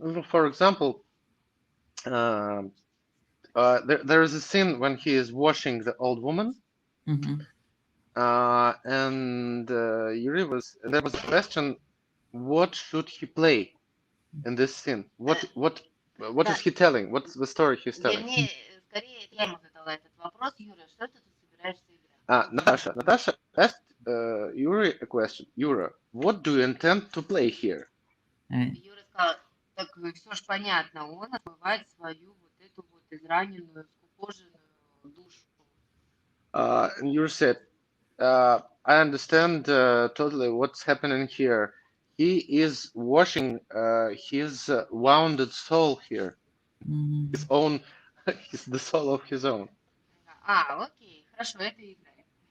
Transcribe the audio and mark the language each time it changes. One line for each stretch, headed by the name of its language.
English: For example, there is a scene when he is washing the old woman, Mm-hmm. and there was a question, what should he play? in this scene? What
Russian: Да,
English: is he telling? What's the story he's telling?
Russian: вернее, скорее, это я ему задала этот вопрос. Юра, что ты тут собираешься играть?
English: Natasha asked Yuri a question. Yura, what do you intend to play here? Right.
Russian: Юра сказал, так все ж понятно, он отмывает свою вот эту вот израненную, скукоженную душу.
English: And Yuri said, I understand totally what's happening here. He is washing his wounded soul here. Mhm. His own, the soul of his own.
Russian: Окей, хорошо, это играем.